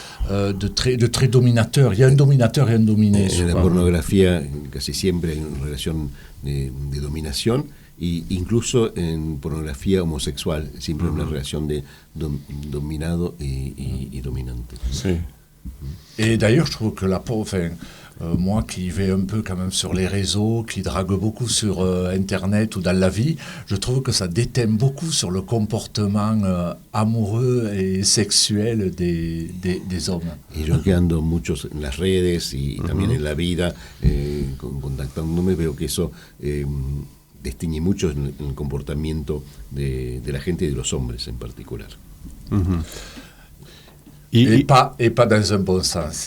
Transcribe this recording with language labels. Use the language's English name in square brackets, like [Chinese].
[French] de très dominateur. Il y a un dominateur et un dominé. [Spanish] En la pornografía casi siempre hay una relación de dominación, e incluso en pornografía homosexual siempre hay una relación de dominado y dominante. Sí. [French] Et d'ailleurs, je trouve que moi qui vais un peu quand même sur les réseaux, qui drague beaucoup sur Internet ou dans la vie, je trouve que ça déteint beaucoup sur le comportement amoureux et sexuel des hommes. [Spanish] Y yo que ando muchos en las redes y también en la vida, contactándome, veo que eso distingue mucho en el comportamiento de la gente y de los hombres en particular. [French] Et pas dans un bon sens.